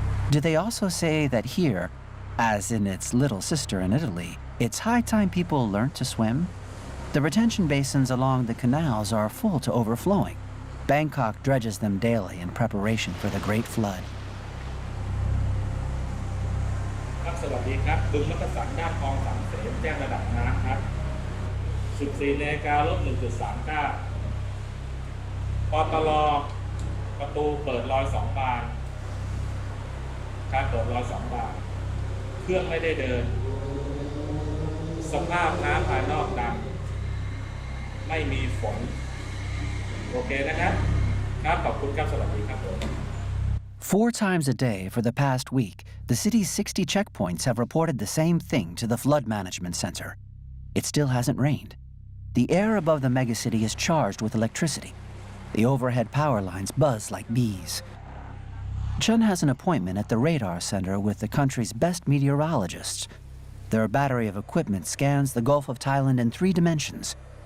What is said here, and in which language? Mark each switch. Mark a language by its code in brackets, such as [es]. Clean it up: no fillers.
[en] Do they also say that here, as in its little sister in Italy, it's high time people learnt to swim? The retention basins along the canals are full to overflowing. Bangkok dredges them daily in preparation for the Great Flood. [th] ครับสวัสดีครับบึงมักกะสันด้านคลองสามเสนแจ้งระดับน้ำครับ 14 นาฬิกาลด 1.39 ปตล. ประตูเปิด102 บานการเปิด102 บานเครื่องไม่ได้เดินสภาพน้ำภายนอกดำไม่มีฝนโอเคนะครับครับขอบคุณครับสวัสดีครับ [en] 4 times a day for the past week, the city's 60 checkpoints have reported the same thing to the Flood Management Center. It still hasn't rained. The air above the megacity is charged with electricity. The overhead power lines buzz like bees. Chun has an appointment at the radar center with the country's best meteorologists. Their battery of equipment scans the Gulf of Thailand in 3 dimensions.